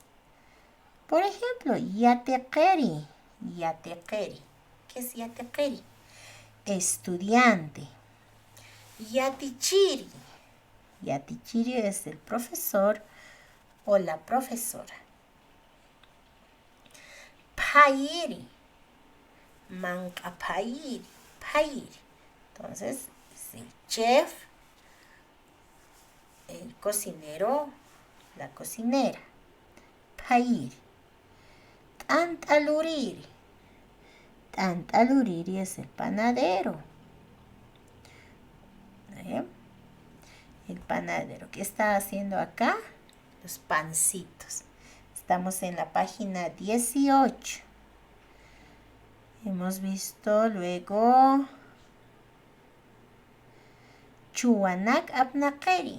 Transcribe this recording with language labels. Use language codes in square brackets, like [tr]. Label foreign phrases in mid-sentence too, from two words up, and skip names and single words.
[es] Por ejemplo, yateqeri. ¿Qué es yateqeri? Estudiante. Yatichiri. Yatichiri es el profesor o la profesora. [ay] Payiri. Mankapayiri. Payiri. [es] Entonces, es el chef, el cocinero, la cocinera. [ay] Payiri. Tantaluriri. [es] Tantaluriri es el panadero. El panadero. ¿Qué está haciendo acá? Los pancitos. Estamos en la página 18. Hemos visto luego [ay] Chuanak Abnaqeri.